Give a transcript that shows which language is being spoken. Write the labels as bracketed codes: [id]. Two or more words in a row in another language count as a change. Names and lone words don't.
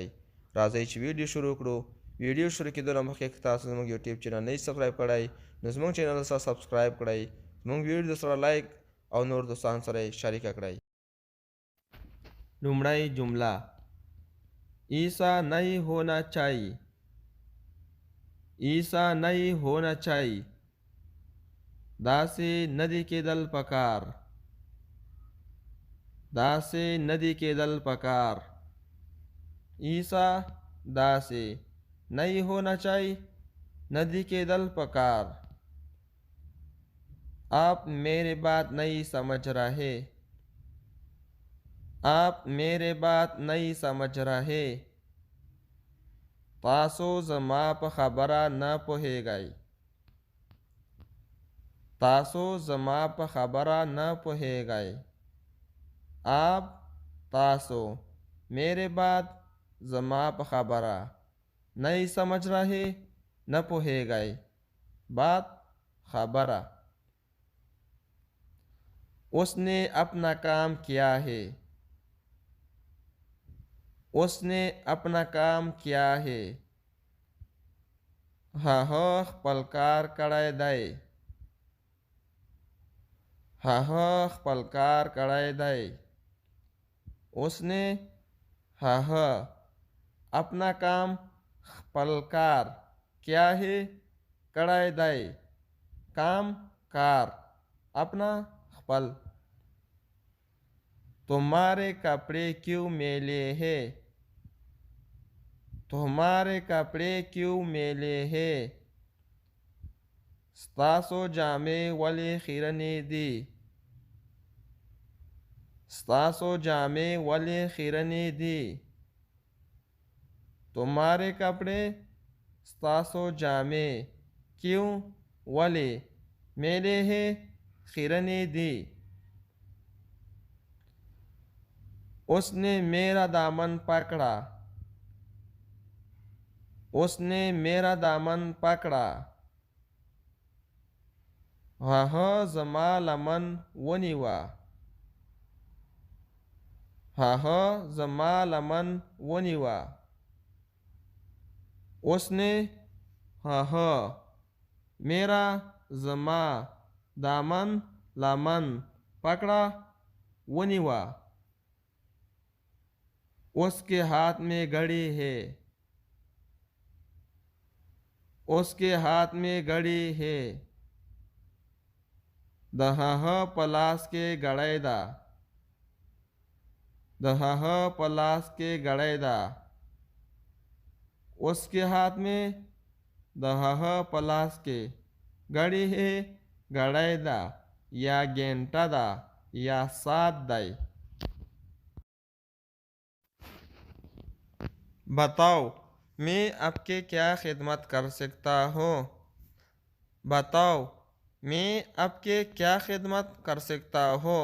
[ps] راځئ چې ویډیو شروع کړو. ویډیو شروع کېدو نه مخکې که تاسو زموږ یوټیوب چینل نه سبسکرایب کړئ نو زموږ چینل سره سبسکرایب کړئ، زموږ ویډیو سره لایک او نور دوستان سره شریکه کړئ. [hi] لومړی جمله: ایسا नहीं होना चाहिए. ایسا नहीं होना चाहिए. [ps] داسې ندی کېدل پکار. داسې ندی کېدل پکار. [hi] ایسا داسې नहीं होना चाहिए [ps] ندی کېدل پکار. [hi] आप मेरे बात नहीं समझ रहे. आप मेरे बात नहीं समझ रहे. [ps] تاسو زما په خبره نه پوهیږئ. تاسو زما په خبره نه پوهیږئ. आप تاسو मेरे बात زما په خبره [hi] नहीं समझ रहे [ps] نه پوهیږئ. [hi] बात خبره. उसने अपना काम किया है. उसने अपना काम किया है. [ps] هغه خپل کار کړی دی. هغه خپل کار کړی دی. [hi] उसने هغه अपना काम [ps] خپل کار [hi] किया है [ps] کړی دی. [hi] काम کار अपना خپل. तुम्हारे कपड़े क्यों मैले हैं. तुम्हारे कपड़े क्यों मैले हैं. [ps] ستاسو جامې ولې خیرنې دي. ستاسو جامې ولې خیرنې دي. [hi] तुम्हारे कपड़े [ps] ستاسو جامې [hi] क्यों ولې میلے हैं [ps] خیرنې دي. [hi] उसने मेरा दामन पकड़ा. उसने मेरा दामन पकड़ा. [ps] هغه زما لمن ونیوه. هغه زما لمن ونیوه. [hi] उसने هغه मेरा زما दामन لمن पकड़ा ونیوه. उसके हाथ में घड़ी है. उसके हाथ में घड़ी है. [ps] د هغه په لاس کې घड़ी ده. د هغه په لاس کې घड़ी ده. [hi] उसके हाथ में [ps] د هغه په لاس کې [hi] घड़ी है [ps] घड़ी ده یا घंटा ده یا ساعت دی. [hi] बताओ मैं आपके क्या खिदमत कर सकता हूँ. बताओ मैं आपके क्या खिदमत कर सकता हूँ?